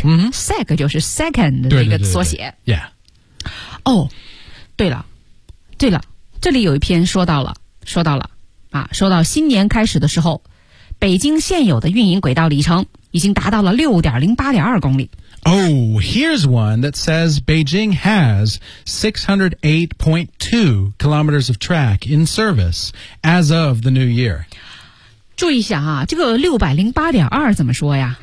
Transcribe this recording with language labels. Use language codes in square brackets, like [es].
[zh] Mm-hmm. Sec 就是 second 的一个缩写。对对对对 yeah. 哦、oh, ，对了，这里有一篇说到了，说到新年开始的时候，北京现有的运营轨道里程已经达到了 6.08.2 公里。 [en] Oh, here's one that says Beijing has 608.2 kilometers of track in service as of the new year. [zh] 注意一下啊，这个608.2怎么说呀？